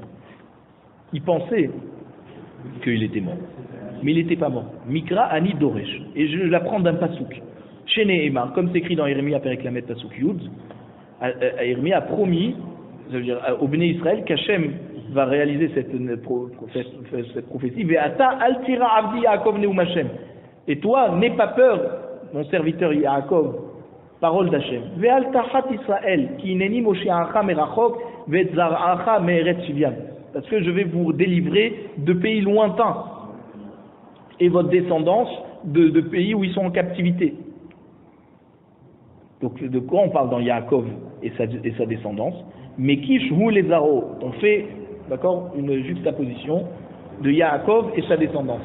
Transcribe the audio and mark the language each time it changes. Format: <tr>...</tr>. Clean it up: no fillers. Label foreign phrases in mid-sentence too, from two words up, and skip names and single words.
<fr>Il pensait qu'il était mort. Mais il n'était pas mort.</fr> <he>מקרא אני דורש.</he> <fr>Et je l'apprends d'un pasouk.</fr> <he>שנאמר,</he> <fr>comme c'est écrit dans Jérémie</fr> <he>פרק למד פסוק יוד,</he> <fr>Jérémie a promis, ça veut dire au Béné Israël, qu'Hachem va réaliser cette prophétie.</fr> <he>ואתה אל תירא עבדי יעקב נאם השם.</he> <fr>Et toi, n'aie pas peur, mon serviteur Yaakov, parole d'Hachem.</fr> <he>ואל תחת ישראל, כי הנני מושיעך מרחוק, וזרעך מארץ שבים.</he> <fr>Parce que je vais vous délivrer de pays lointains et votre descendance de pays où ils sont en captivité. Donc de quoi on parle dans Yaakov et sa descendance? Mais</fr> <he>קיש הוא</he> <fr>les Zaro, on fait, d'accord, une juxtaposition de Yaakov et sa descendance.</fr>